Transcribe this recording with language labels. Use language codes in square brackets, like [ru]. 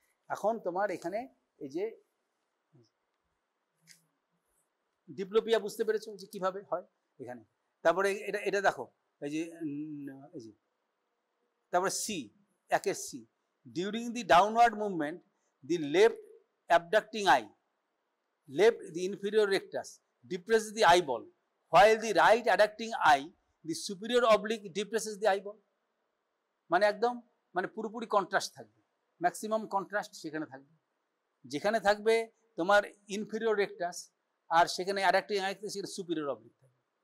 [bn] এখন তোমার এখানে এই যে ডিপ্লোপিয়া বুঝতে পেরেছো যে কিভাবে হয় এখানে। তারপরে এটা দেখো, এই যে তারপরে সি, একের C, [en] During the downward movement the left abducting eye, left the inferior rectus depresses the eyeball, while the right adducting eye, the superior oblique depresses the eyeball. [bn] মানে একদম পুরোপুরি কন্ট্রাস্ট থাকবে, ম্যাক্সিমাম কন্ট্রাস্ট সেখানে থাকবে। যেখানে থাকবে তোমার ইনফিরিয়র রেকটাস আর সেখানে অ্যাডাক্টিং আই সেখানে সুপিরিয়র অবলিক থাকবে।